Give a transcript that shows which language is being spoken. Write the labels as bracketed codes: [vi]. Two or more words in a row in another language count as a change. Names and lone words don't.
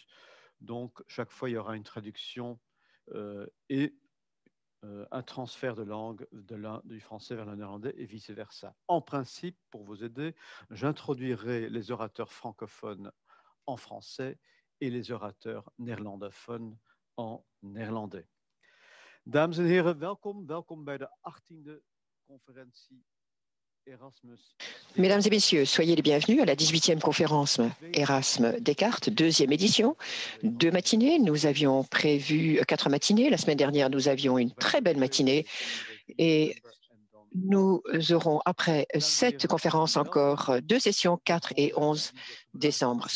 [fr] Donc, chaque fois, il y aura une traduction et un transfert de langue du français vers le néerlandais et vice-versa. En principe, pour vous aider, j'introduirai les orateurs francophones en français et les orateurs néerlandophones en néerlandais. [nl] Dames en heren, welkom bij de 18e conferentie Erasmus. [fr] Mesdames et messieurs, soyez les bienvenus à la 18e conférence Erasme Descartes, deuxième édition. 2 matinées, nous avions prévu 4 matinées. La semaine dernière, nous avions une très belle matinée et nous aurons après cette conférence encore 2 sessions, 4 et 11 décembre.